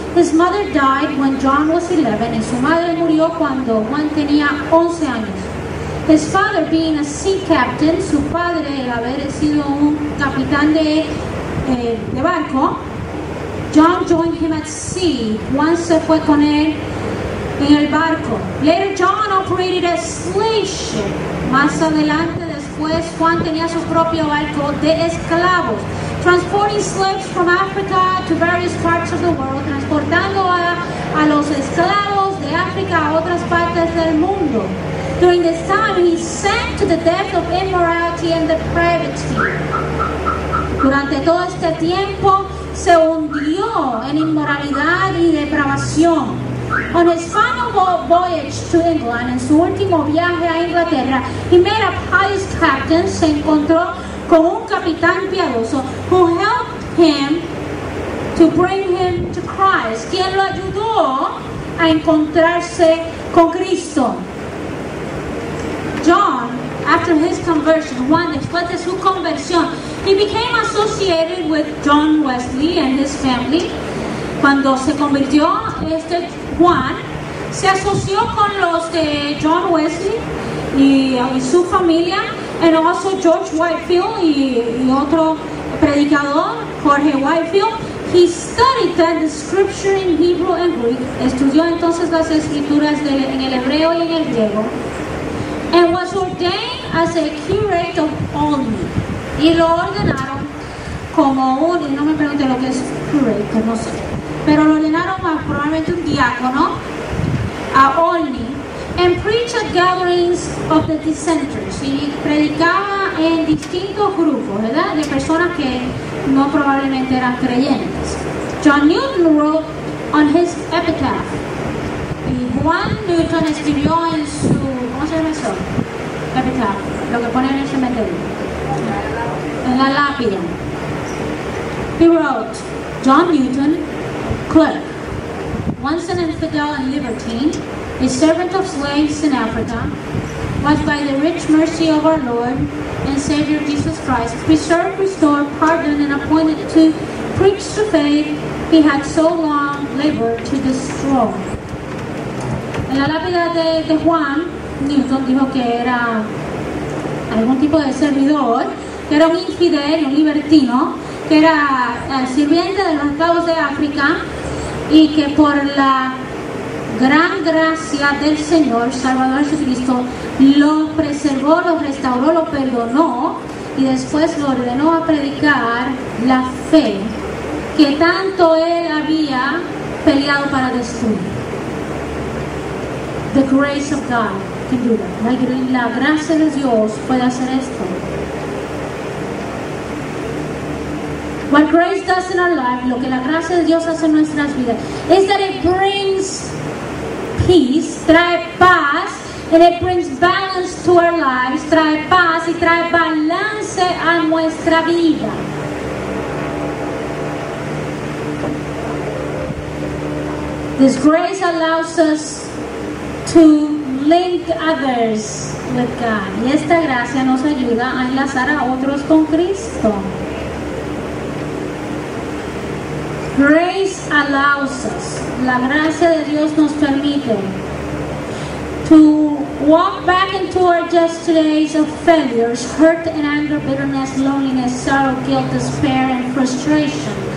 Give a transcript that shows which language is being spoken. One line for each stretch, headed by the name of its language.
English: His mother died when John was 11,
Spanish: y su madre murió cuando Juan tenía 11 años.
English: His father being a sea captain,
Spanish: su padre, el haber sido un capitán de barco,
English: John joined him at sea.
Spanish: Juan se fue con él en el barco.
English: Later, John operated a slave ship.
Spanish: Más adelante, después, Juan tenía su propio barco de esclavos,
English: transporting slaves from Africa to various parts of the world,
Spanish: transportando a los esclavos de África a otras partes del mundo.
English: During this time, he sank to the depth of immorality and depravity.
Spanish: Durante todo este tiempo, se hundió en inmoralidad y depravación.
English: On his final voyage to England,
Spanish: en su último viaje a Inglaterra,
English: he met a pious captain,
Spanish: se encontró con un capitán piadoso,
English: who helped him to bring him to Christ,
Spanish: quien lo ayudó a encontrarse con Cristo.
English: John, after his conversion,
Spanish: Juan, después de su conversión,
English: he became associated with John Wesley and his family.
Spanish: Cuando se convirtió, Juan se asoció con los de John Wesley y su familia,
English: and also George Whitefield
Spanish: y otro predicador, Jorge Whitefield.
English: He studied then the scripture in Hebrew and Greek.
Spanish: Estudió entonces las escrituras en el hebreo y en el griego.
English: And was ordained as a curate of Olney.
Spanish: Y lo ordenaron como y no me pregunte lo que es curate, no sé, pero lo ordenaron probablemente un diácono a Olney,
English: and preached at gatherings of the dissenters,
Spanish: y predicaba en distintos grupos, ¿verdad?, de personas que no probablemente eran creyentes.
English: John Newton wrote on his epitaph,
Spanish: y Juan Newton escribió en su, ¿cómo se llama eso? Epitaph, lo que ponen en el cementerio, en la lápida.
English: He wrote, John Newton, clerk, once an infidel and libertine, a servant of slaves in Africa, was by the rich mercy of our Lord and Savior Jesus Christ preserved, restored, pardoned, and appointed to preach the faith he had so long labored to destroy.
Spanish: En la lápida de Juan, Newton dijo que era algún tipo de servidor, que era un infidel, un libertino, que era sirviente de los esclavos de África, y que por la gran gracia del Señor, Salvador Jesucristo, lo preservó, lo restauró, lo perdonó y después lo ordenó a predicar la fe que tanto él había peleado para destruir.
English: The grace of God can do that.
Spanish: La gracia de Dios puede hacer esto.
English: What grace does in our life,
Spanish: lo que la gracia de Dios hace en nuestras vidas,
English: is that it brings peace,
Spanish: trae paz,
English: and it brings balance to our lives,
Spanish: trae paz y trae balance a nuestra vida.
English: This grace allows us to link others with God.
Spanish: Y esta gracia nos ayuda a enlazar a otros con Cristo.
English: Grace allows us,
Spanish: la gracia de Dios nos permite
English: to walk back into our yesterdays of failures, hurt and anger, bitterness, loneliness, sorrow, guilt, despair and frustration.